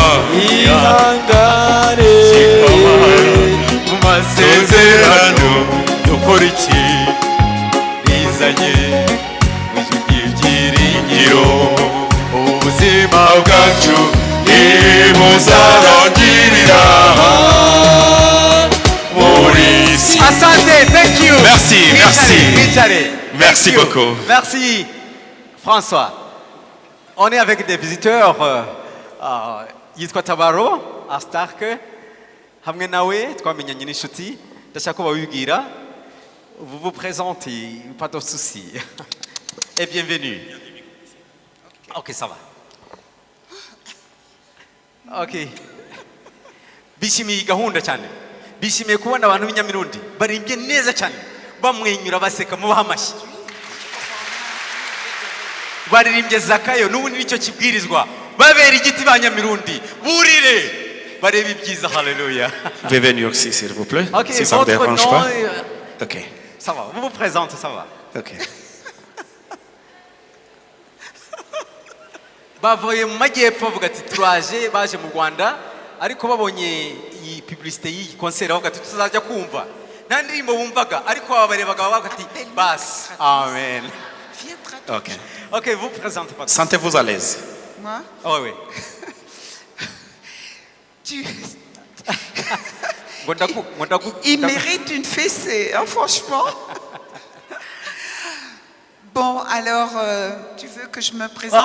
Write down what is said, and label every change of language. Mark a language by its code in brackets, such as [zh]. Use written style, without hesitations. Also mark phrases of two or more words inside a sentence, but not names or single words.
[rw] ihangane mu masezerano dukora iki rizanye ijwi ry'ibyiringiro ubuzima bwacu ntibuzarangirira muri isi. [sw] Asante, [en] thank you. [fr] Merci. Merci beaucoup. Merci, François. On est avec des visiteurs. [rw] Yitwa Tabaro, à Stark. Hamwe nawe, twamenyanye n'inshuti. Ndashaka ko babibwira. [fr] Vous vous présentez, pas de souci. Et bienvenue. Ok, ça va. Ok. [rw] Bishimiye gahunda cyane. Bishimiye kubona abantu b'inyamirundi barimbye neza cyane bamwenyura baseka mubaha amashyi baririmbye Zakayo n'ubundi nicyo kibwirizwa babera igiti banyamirundi burire bareba ibyiza. Haleluya. [fr] Veuillez venir ici s'il vous plaît. Okay, si ça ne vous dérange pas. Ok. Ça va, vous vous présentez, ça va. Ok. [rw] Bavuye mu majyepfo bavuga ati turaje baje mu Rwanda ariko babonye iyi publicité y'iyi concert bavuga ati tuzajya kumva nta ndirimbo bumvaga ariko babarebaga bavuga ati bas. Amen. Ok. [fr] Ok, vous présentez pas. Sentez-vous à l'aise. Moi? Oh, oui. Il mérite une fessée, hein, franchement. Bon, alors, tu veux que je me présente?